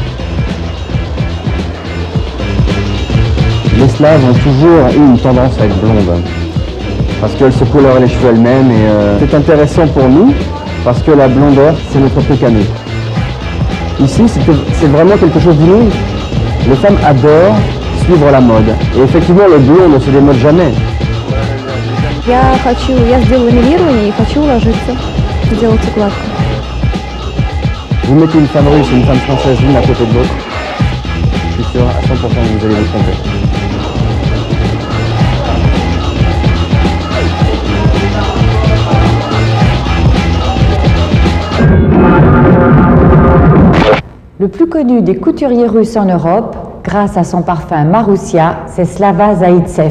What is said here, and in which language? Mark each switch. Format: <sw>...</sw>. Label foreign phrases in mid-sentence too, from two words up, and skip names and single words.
<fr>Les Slaves ont toujours eu une tendance à être blondes parce qu'elles se colorent les cheveux elles-mêmes et c'est intéressant pour nous parce que la blondeur, c'est notre truc à nous. Ici, c'est vraiment quelque chose d'inouï. Les femmes adorent suivre la mode. Et effectivement, le blond ne se démode jamais.</fr> <ru>Я сделала ламинирование и хочу уложиться, сделать укладку.</ru> <fr>Vous mettez une femme russe et une femme française l'une à côté de l'autre. Je suis sûr à 100% que vous allez vous tromper. Le plus connu des couturiers russes en Europe, grâce à son parfum Maroussia, c'est Slava Zaïtsev.</fr>